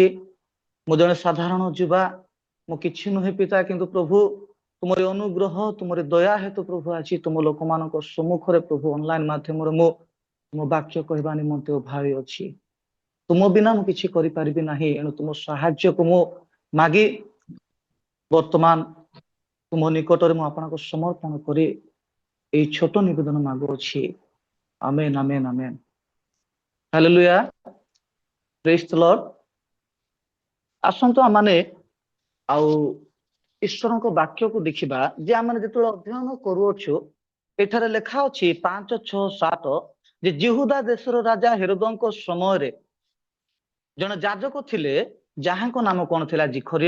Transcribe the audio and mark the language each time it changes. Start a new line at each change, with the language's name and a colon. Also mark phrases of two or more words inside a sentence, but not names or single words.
Odia: ମୁଁ ଜଣେ ସାଧାରଣ ଯୁବା, ମୁଁ କିଛି ନୁହେଁ ପିତା, କିନ୍ତୁ ପ୍ରଭୁ ତୁମର ଅନୁଗ୍ରହ, ତୁମର ଦୟା ହେତୁ ପ୍ରଭୁ ଆଜି ତୁମ ଲୋକମାନଙ୍କ ସମ୍ମୁଖରେ ପ୍ରଭୁ ଅନଲାଇନ ମାଧ୍ୟମରେ ମୁଁ ତୁମ ବାକ୍ୟ କହିବା ନିମନ୍ତେ ଉଭାଳି ଅଛି। ତୁମ ବିନା ମୁଁ କିଛି କରିପାରିବି ନାହିଁ। ଏଣୁ ତୁମ ସାହାଯ୍ୟକୁ ମୁଁ ମାଗି ବର୍ତ୍ତମାନ ତୁମ ନିକଟରେ ମୁଁ ଆପଣଙ୍କୁ ସମର୍ପଣ କରି ଏହି ଛୋଟ ନିବେଦନ ମାଗୁଛି। ଆମେନ, ଆମେନ, ଆମେନ। ହାଲେଲୁୟା।
English: Praise the Lord.
Odia: ଆସନ୍ତୁ ଆମମାନେ ଆଉ ଈଶ୍ୱରଙ୍କ ବାକ୍ୟକୁ ଦେଖିବା ଯେ ଆମେ ଯେତେବେଳେ ଅଧ୍ୟୟନ କରୁଅଛୁ ଏଠାରେ ଲେଖା ଅଛି 5, 6, 7 ଯେ ଜିହୁଦା ଦେଶର ରାଜା ହେରୋଦଙ୍କ ସମୟରେ ଜଣେ ଯାଜକ ଥିଲେ ଯାହାଙ୍କ ନାମ କଣ ଥିଲା ଜିଖରିୟ।